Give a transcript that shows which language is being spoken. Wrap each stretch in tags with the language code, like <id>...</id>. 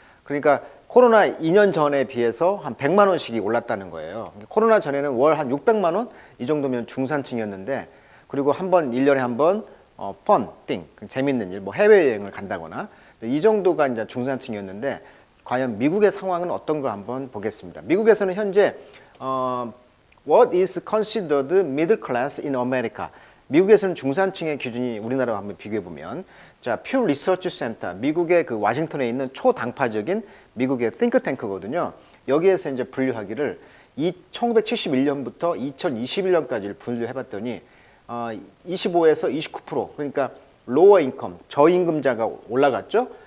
<ko>그러니까 코로나 2년 전에 비해서 한 100만 원씩이 올랐다는 거예요. 코로나 전에는 월 한 600만 원? 이 정도면 중산층이었는데, 그리고 한 번, 1년에 한 번, 띵, 재밌는 일, 뭐 해외여행을 간다거나, 이 정도가 이제 중산층이었는데, 과연 미국의 상황은 어떤가 한번 보겠습니다. 미국에서는 현재,</ko> <en>What is considered middle class in America?</en> <ko>미국에서는 중산층의 기준이 우리나라와 한번 비교해보면, 자, 퓨 리서치 센터, 미국의 그 워싱턴에 있는 초당파적인 미국의 띵크탱크거든요. 여기에서 이제 분류하기를 1971년부터 2021년까지를 분류해봤더니 25에서 29%, 그러니까 로어 인컴, 저임금자가 올라갔죠.</ko>